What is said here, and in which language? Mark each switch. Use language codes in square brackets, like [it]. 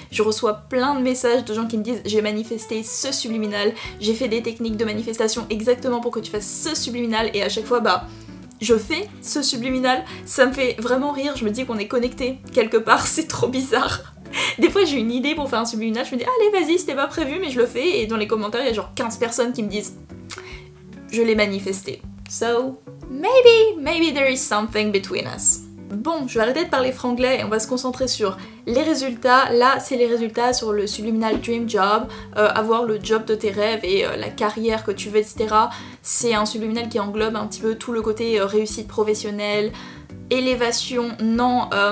[fr] Je reçois plein de messages de gens qui me disent j'ai manifesté ce subliminal, j'ai fait des techniques de manifestation exactement pour que tu fasses ce subliminal, et à chaque fois, bah... je fais ce subliminal, ça me fait vraiment rire, je me dis qu'on est connectés quelque part, c'est trop bizarre. Des fois j'ai une idée pour faire un subliminal, je me dis allez vas-y c'était pas prévu mais je le fais, et dans les commentaires il y a genre 15 personnes qui me disent je l'ai manifesté. [en] So maybe there is something between us. [fr] Bon, je vais arrêter de parler franglais et on va se concentrer sur les résultats. Là, c'est les résultats sur le subliminal dream job, avoir le job de tes rêves et la carrière que tu veux, etc. C'est un subliminal qui englobe un petit peu tout le côté réussite professionnelle, élévation, non...